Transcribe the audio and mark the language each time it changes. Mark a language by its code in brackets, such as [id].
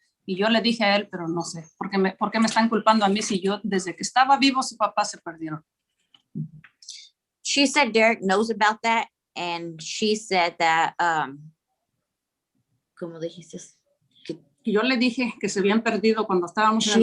[es] Y yo le dije a él, pero no sé, ¿por qué me están culpando a mí si yo desde que estaba vivo su papá se perdieron? [en] She said Derek knows about that, and she said that, [es] ¿cómo dijiste? Y yo le dije que se habían perdido cuando estábamos en el